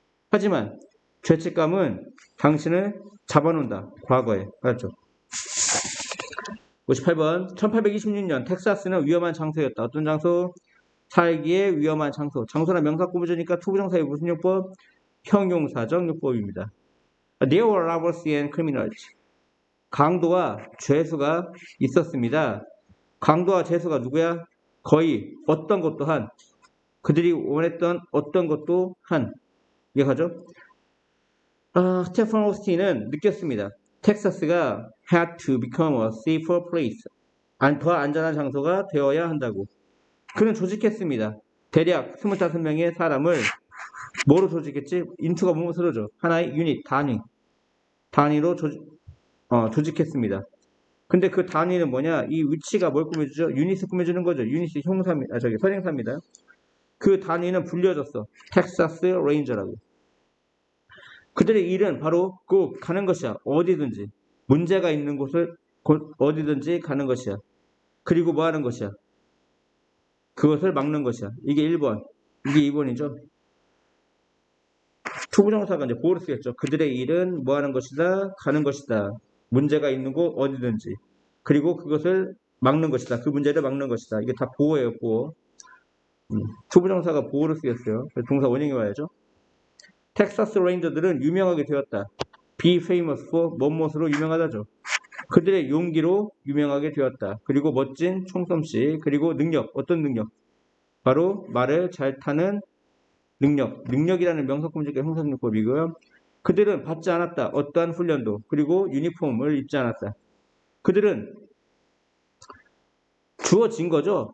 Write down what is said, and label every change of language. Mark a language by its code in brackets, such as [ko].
[ko] 하지만 죄책감은 당신을 잡아놓는다. 과거에. 알았죠? 58번. 1826년 텍사스는 위험한 장소였다. 어떤 장소? 살기에 위험한 장소. 장소나 명사 구부조니까 투부정사의 무슨 용법? 형용사적 용법입니다. [en] There were robbers and criminals. [ko] 강도와 죄수가 있었습니다. 강도와 죄수가 누구야? 거의 어떤 것도 한. 그들이 원했던 어떤 것도 한. 이해가죠? 스테판 오스틴은 느꼈습니다. [en] 텍사스가 had to become a safer place. [ko] 더 안전한 장소가 되어야 한다고. 그는 조직했습니다. 대략 25명의 사람을 뭐로 조직했지? 인투가 무엇으로죠? 하나의 유닛, 단위로 조직했습니다. 근데 그 단위는 뭐냐? 이 위치가 뭘 꾸며주죠? 유닛을 꾸며주는 거죠. 유닛이 선행사입니다. 그 단위는 불려졌어. 텍사스 레인저라고. 그들의 일은 바로 꼭 가는 것이야. 어디든지. 문제가 있는 곳을 어디든지 가는 것이야. 그리고 뭐 하는 것이야? 그것을 막는 것이야. 이게 1번. 이게 2번이죠. 투부정사가 이제 보호를 쓰겠죠. 그들의 일은 뭐 하는 것이다? 가는 것이다. 문제가 있는 곳 어디든지. 그리고 그것을 막는 것이다. 그 문제를 막는 것이다. 이게 다 보호예요. 보호. 투부정사가 보호를 쓰겠어요. 동사 원형이 와야죠. 텍사스 레인저들은 유명하게 되었다. [en] Be famous for 무엇으로 유명하다죠. [ko] 그들의 용기로 유명하게 되었다. 그리고 멋진 총솜씨. 그리고 능력. 어떤 능력? 바로 말을 잘 타는 능력. 능력이라는 명사구문적 형상용법이고요. 그들은 받지 않았다. 어떠한 훈련도. 그리고 유니폼을 입지 않았다. 그들은 주어진 거죠.